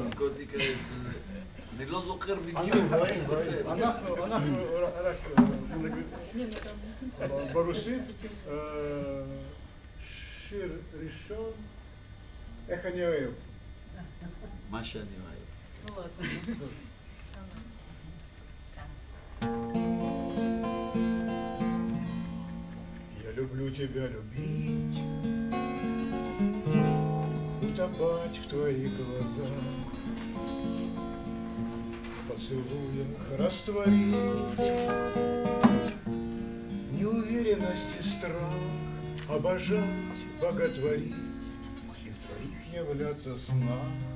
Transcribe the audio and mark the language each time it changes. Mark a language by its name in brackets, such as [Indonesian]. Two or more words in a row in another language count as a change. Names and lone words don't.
[Hebrew] נרקוטיק, אני לא זוכר בדיוק. אנחנו רק ברוסית, שיר ראשון, איך אני אוהב. מה שאני אוהב. [Russian] Я люблю тебя любить, утопать в твоих глазах, в поцелуях растворить неуверенность и страх, обожать, боготворить и в твоих являться снах.